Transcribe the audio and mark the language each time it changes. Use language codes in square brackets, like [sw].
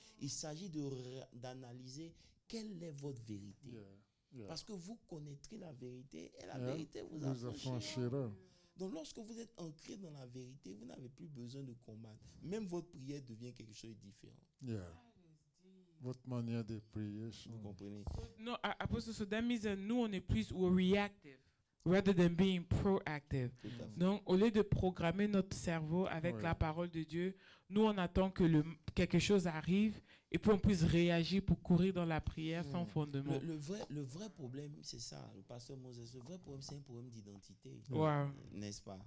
[fr] Il s'agit d'analyser quelle est votre vérité. Parce que vous connaîtrez la vérité et la vérité vous affranchira. Donc, lorsque vous êtes ancré dans la vérité, vous n'avez plus besoin de combattre. Même votre prière devient quelque chose de différent. Votre manière de prier change. Vous comprenez? [en] No, Apostle, so that means that [fr] nous, on est plus [en] reactive rather than being proactive. [fr] Tout à fait. Donc, au lieu de programmer notre cerveau avec la parole de Dieu, nous, on attend que quelque chose arrive et puis on puisse réagir pour courir dans la prière sans fondement. Le vrai problème, c'est ça, le pasteur Moses. Le vrai problème, c'est un problème d'identité. [en] Wow. [fr] N'est-ce pas?